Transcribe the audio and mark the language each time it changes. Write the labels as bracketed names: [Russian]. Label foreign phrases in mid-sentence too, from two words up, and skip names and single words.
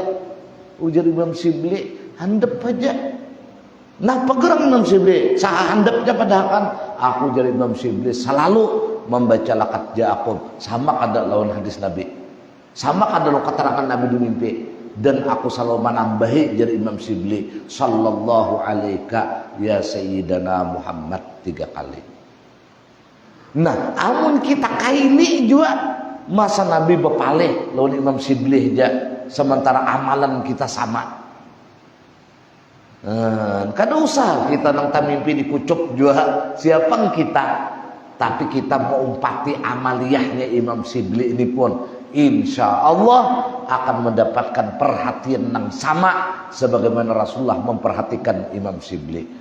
[Banjar] Ujar Imam Sibli, handap aja. Nah pegerang Imam Sibli, sah handapnya padahal aku jadi Imam Sibli selalu membaca [Arabic] لقد جاءكم, [Banjar] sama kada lawan hadis Nabi, sama kada lo keterangan Nabi di mimpi, dan aku selalu menambahi jadi Imam Sibli [Arabic] صلى الله عليك يا سيدنا محمد [Banjar] 3 kali. Nah amun kita kaini juga masa Nabi bepalih lawan Imam Sibli aja, sementara amalan kita sama. Kada usah kita nang mimpi dikucup juga siapa kita, tapi kita mau umpati amaliyahnya Imam Sibli ini pun [Arabic] إن شاء الله [Banjar] akan mendapatkan perhatian yang sama sebagaimana Rasulullah memperhatikan Imam Sibli.